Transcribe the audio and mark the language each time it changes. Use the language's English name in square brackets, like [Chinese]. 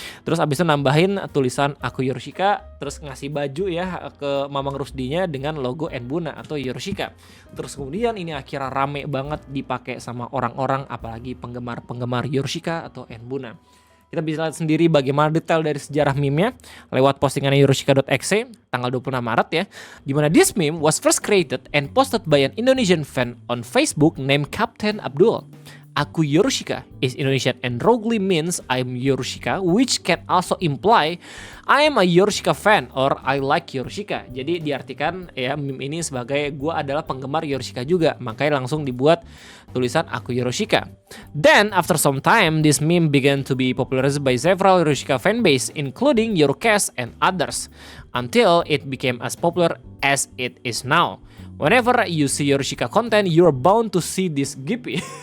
[Indonesian] Terus abis itu nambahin tulisan Aku Yorushika, terus ngasih baju ya ke Mamang Rusdinya dengan logo Enbuna atau Yorushika. Terus kemudian ini akhirnya rame banget dipakai sama orang-orang, apalagi penggemar-penggemar Yorushika atau Enbuna. Kita bisa lihat sendiri bagaimana detail dari sejarah meme-nya lewat postingan yorushika.exe tanggal 26 Maret ya. Dimana [English] this meme was first created and posted by an Indonesian fan on Facebook named Captain Abdul. Aku Yorushika is Indonesian and wrongly means I'm Yorushika, which can also imply I am a Yorushika fan or I like Yorushika. [Indonesian] Jadi diartikan ya meme ini sebagai gua adalah penggemar Yorushika juga. Makanya langsung dibuat tulisan Aku Yorushika. [English] Then after some time this meme began to be popularized by several Yorushika fanbase including Yorukes and others until it became as popular as it is now. Whenever you see Yorushika content, you're bound to see this Gippy.